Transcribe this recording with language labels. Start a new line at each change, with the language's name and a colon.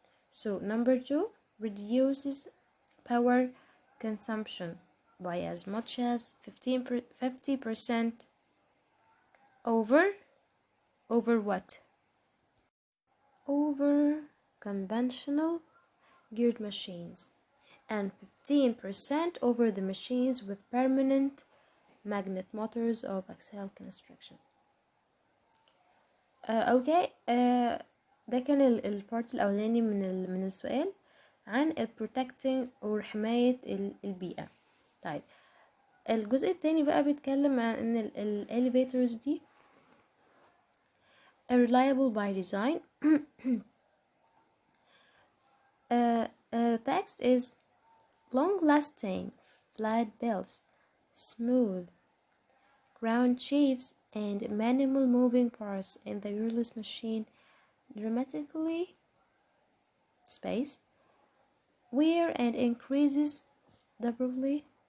English: So number 2, reduces power consumption by as much as 50% over what? Over conventional geared machines, and 15% over the machines with permanent magnet motors of axial construction.
Arabic: اوكي. ده كان البارت الاولاني من السؤال عن protecting او حماية البيئة. طيب الجزء التاني بقى بيتكلم عن ان الاليفيتورز دي
English: reliable by design. Text is long-lasting, flat belts, smooth ground shapes, and minimal moving parts in the gearless machine dramatically space wear and increases durability